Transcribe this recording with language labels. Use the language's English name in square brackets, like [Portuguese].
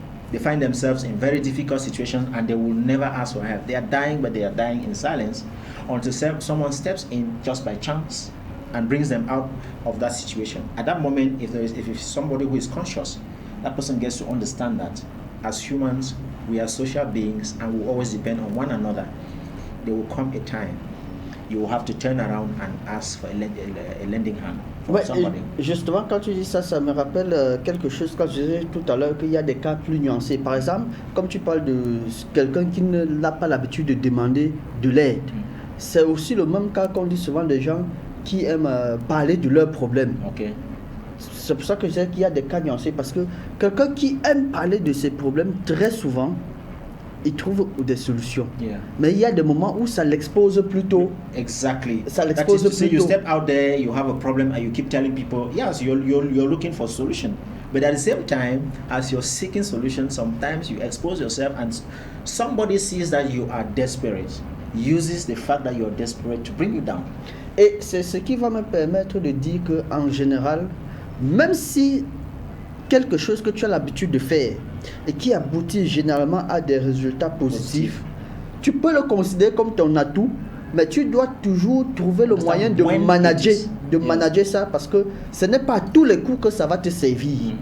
[English] They find themselves in very difficult situations and they will never ask for help. They are dying, but they are dying in silence until someone steps in just by chance and brings them out of that situation. At that moment, if it's somebody who is conscious, that person gets to understand that as humans, we are social beings and we always depend on one another. There will come a time you will have to turn around and ask for a lending hand from somebody. [French] Justement, quand tu dis ça, ça me rappelle quelque chose quand je disais tout à l'heure qu'il y a des cas plus nuancés. Par exemple, comme tu parles de quelqu'un qui n'a pas l'habitude de demander de l'aide, c'est aussi le même cas qu'on dit souvent des gens qui aiment parler de leurs problèmes. [English] Okay. [French] C'est pour ça que je dis qu'il y a des cas nuancés, parce que quelqu'un qui aime parler de ses problèmes, très souvent, il trouve des solutions. [English] Yeah. [French] Mais il y a des moments où ça l'expose plutôt. [English] Exactly. [French] Ça l'expose [English] that is to say, [French] plutôt. [English] you step out there, you have a problem, and you keep telling people, yes, you're looking for a solution. But at the same time, as you're seeking solutions, sometimes you expose yourself, and somebody sees that you are desperate, uses the fact that you're desperate to bring you down. [French] Et c'est ce qui va me permettre de dire qu'en général, même si quelque chose que tu as l'habitude de faire et qui aboutit généralement à des résultats positifs, tu peux le considérer comme ton atout, mais tu dois toujours trouver le moyen de manager ça, parce que ce n'est pas à tous les coups que ça va te servir.